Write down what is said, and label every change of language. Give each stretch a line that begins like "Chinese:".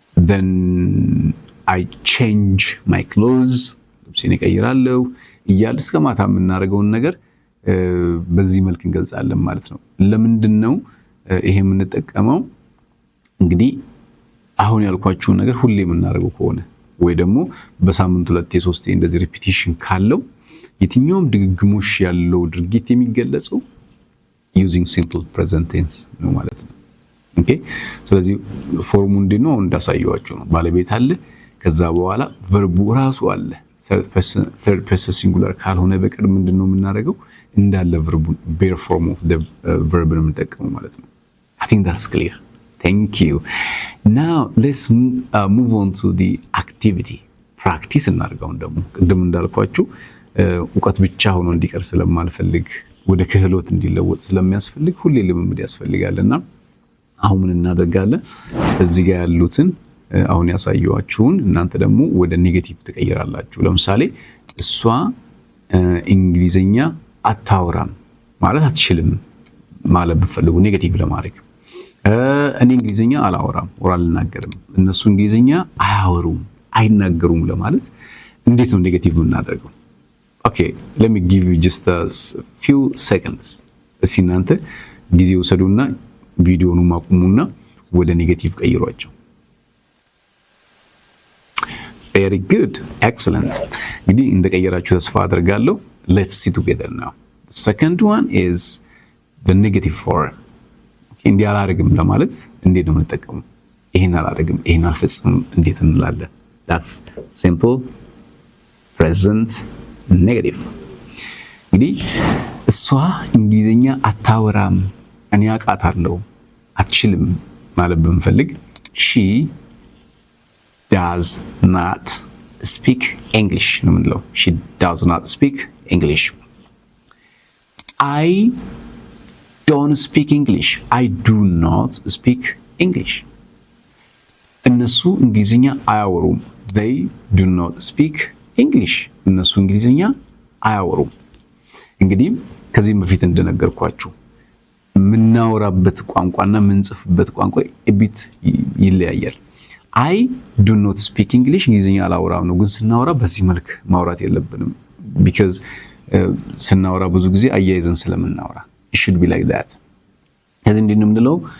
English: then I change my clothes
Amharic: ልብሴን እቀይራለሁ እያለ እስከ ማታ የምናደርገውን ነገር በዚህ መልክ እንገልጻለን ማለት ነው። ለምንድነው ይሄ የምንጠቀመው? እንግዲህ አሁን ያልኳችሁን ነገር ሁሌ የምናደርገው ከሆነ ወይ ደግሞ በሳምንት 2-3 እንደዚህ ሪፒቲሽን ካለው የትኛውም ድግግሞሽ ያለው ድርጊት የሚገለጸው
English: using simple present tense
Amharic: ነው ማለት ነው። ኦኬ ስለዚህ ፎርሙ እንዲነው እንዳሳየዋችሁ ነው። ባለቤት አለ፣ ከዛ በኋላ ቨርቡ ራሱ አለ። third person singular ካልሆነ በቀር ምንድነው የምናደርገው? እንዳለ ቨርቡን
English: bare form of the verb
Amharic: ነው የምንጠቀመው ማለት ነው።
English: I think that's clear. Thank you. Now let's move on to the activity.
Amharic: Practice እናድርገው። ደግሞ ቅድም እንዳልኳችሁ ዕውቀት ብቻ ሆኖ እንዲቀር ስለማልፈልግ ወደ ክህሎት እንዲለወጥ ስለሚያስፈልግ ሁሌ ልምምድ ያስፈልጋልና አሁን ምን እናደርጋለን? እዚህ ጋር ያሉትን አሁን ያሳየዋችሁን እናንተ ደግሞ ወደ ኔጌቲቭ ትቀይራላችሁ። ለምሳሌ እሷ እንግሊዘኛ አታወራም ማለት አትችልም ማለት ብትፈልጉ ኔጌቲቭ ለማድረግ እኔ እንግሊዘኛ አላወራም ወራ አልናገርም፣ እነሱ እንግሊዘኛ አያወሩም አይናገሩም ለማለት እንዴት ነው ኔጌቲቭ የምናደርገው?
English: Okay, let me give you just a few seconds.
Amharic: እስኪ እናንተ ጊዜ ወሰዱና ቪዲዮውን ማቁሙና ወደ ኔጌቲቭ ቀይሯቸው።
English: Very good, excellent.
Amharic: እንግዲህ እንደቀየራችሁ ተስፋ አደርጋለሁ።
English: Let's see together now. The second one is the negative form.
Amharic: Okay, እንዲህ አላደርግም ለማለት እንዴት ነው የምንጠቀመው? ይሄን አላደርግም ይሄን አልፈጽምም እንዴት እንላለን?
English: That's simple present negative.
Amharic: እንግዲህ እሷ እንግሊዘኛ አታወራም እኔ አውቃታለሁ አትችልም ማለት ብንፈልግ
English: she does not speak English
Amharic: ነው የምንለው። she does not speak English.
English: I don't speak English. I do not speak English.
Amharic: እነሱ እንግሊዘኛ አያወሩም
English: they do not speak English.
Amharic: እነሱ እንግሊዘኛ አያወሩም። እንግዲህ ከዚህም በፊት እንደነገርኳችሁ ምናወራበት ቋንቋና ምንጽፍበት ቋንቋ እቢት ይለያያል።
English: I do not speak English
Amharic: እንግሊዘኛ አላወራም ነው፣ ግን ስናወራ በዚህ መልክ ማውራት የለብንም because ስናወራ ብዙ ጊዜ አያይዘን ስለምናወራ
English: it should be like that።
Amharic: ከዚህ እንዴት ነው የምንለው?